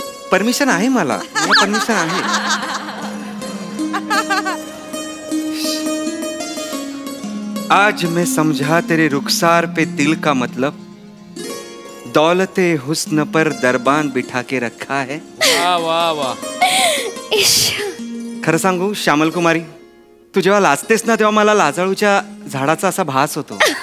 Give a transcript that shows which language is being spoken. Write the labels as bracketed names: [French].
[Marathi] Permission आहे मला, permission आहे. [Hindi] आज मैं समझा तेरे रुखसार पे दिल का मतलब, दौलते हुस्न पर दरबान बिठा के रखा है. वा वा वा. [Marathi] खरं सांगू श्यामल कुमारी, तू जेव्हा लाजतेस ना तेव्हा मला लाजाळूच्या झाडाचा असा भास होतो.